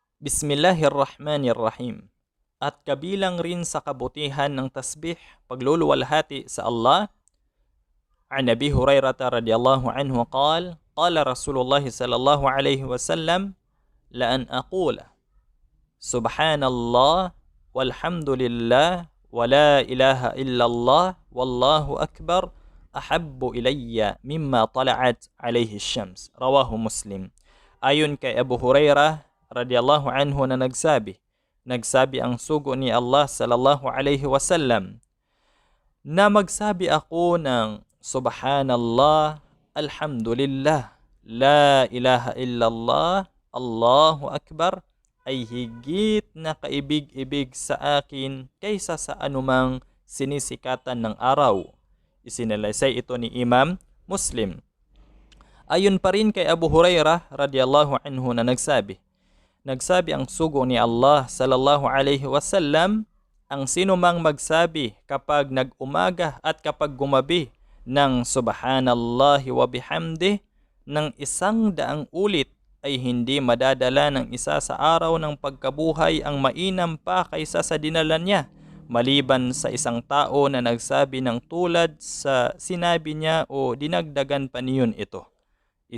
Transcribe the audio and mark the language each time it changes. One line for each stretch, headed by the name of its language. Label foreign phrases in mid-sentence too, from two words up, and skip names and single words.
Arabic: بسم الله الرحمن الرحيم.
Filipino: At kabilang rin sa kabutihan ng tasbih, pagluluwalhati sa Allah,
Arabic: عن أبي هريرة رضي الله عنه قال رسول الله صلى الله عليه وسلم لأن أقول سبحان الله والحمد لله ولا إله إلا الله والله أكبر أحب إلي مما طلعت عليه الشمس. رواه مسلم.
Filipino: Ayon kay Abu Hurairah
Arabic: رضي الله عنه
Filipino: na nagsabi ang sugo ni Allah
Arabic: صلى الله عليه وسلم
Filipino: na magsabi ako ng
Arabic: سبحان الله، الحمد لله، لا إله إلا الله، الله أكبر
Filipino: ay higit na kaibig-ibig sa akin kaysa sa anumang sinisikatan ng araw. Isinalaysay ito ni Imam Muslim. Ayon pa rin kay Abu Hurairah
Arabic: رضي الله عنه
Filipino: na nagsabi ang sugo ni Allah
Arabic: صلى الله عليه wasallam,
Filipino: ang sinumang magsabi kapag nag-umaga at kapag gumabi ng
Arabic: سبحان الله وبحمده
Filipino: ng 100 ulit ay hindi madadala ng isa sa araw ng pagkabuhay ang mainam pa kaysa sa dinala niya, maliban sa isang tao na nagsabi ng tulad sa sinabi niya o dinagdagan pa niyon ito.